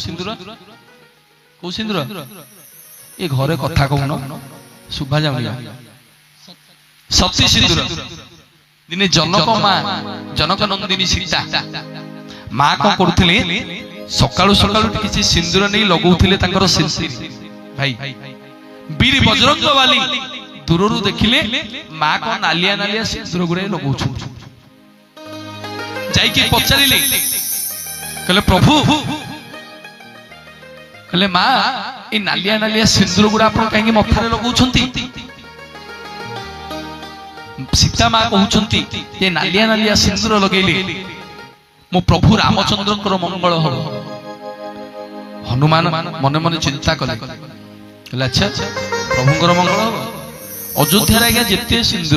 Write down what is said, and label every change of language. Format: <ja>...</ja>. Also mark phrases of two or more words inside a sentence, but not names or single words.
<or>ସିନ୍ଦୁର ଏ ଘରେ କଥା କହୁନ ଶୁଭା ଯାଉନି ସତୀ ସିନ୍ଦୁର ଦିନେ ଜନକ ନନ୍ଦିନୀ ସୀତା ମା କଣ କରୁଥିଲେ ସକାଳୁ ସକାଳୁ କିଛି ସିନ୍ଦୁର ନେଇ ଲଗାଉଥିଲେ ତାଙ୍କର ଭାଇ ବୀର ବଜରଙ୍ଗ ବାଲି ଦୂରରୁ ଦେଖିଲେ ମା କଣ ନାଲିଆ ନାଲିଆ ସିନ୍ଦୁର ଗୁଡାଏ ଲଗାଉଛନ୍ତି ଯାଇକି ପଚାରିଲେ କହିଲେ ପ୍ରଭୁ କହିଲେ ମା ଏଇ ନାଲିଆ ନାଲିଆ ସିନ୍ଦୁର ଗୁଡ଼ା ଆପଣ কাହିଁକି ମଥାରେ ଲଗାଉଛନ୍ତି ସୀତା ମା କହୁଛନ୍ତି ଯେ ନାଲିଆ ନାଲିଆ ସିନ୍ଦୁର ଲଗେଇଲେ ମୋ ପ୍ରଭୁ ରାମଚନ୍ଦ୍ରଙ୍କର ମଙ୍ଗଳ ହବ ହନୁମାନ ମନେ ମନେ ଚିନ୍ତା କଲେ କହିଲେ ଆଚ୍ଛା ପ୍ରଭୁଙ୍କର ମଙ୍ଗଳ ହବ ଅଯୋଧ୍ୟାରେ ଆଜ୍ଞା ଯେତେ ସିନ୍ଦୁର</or>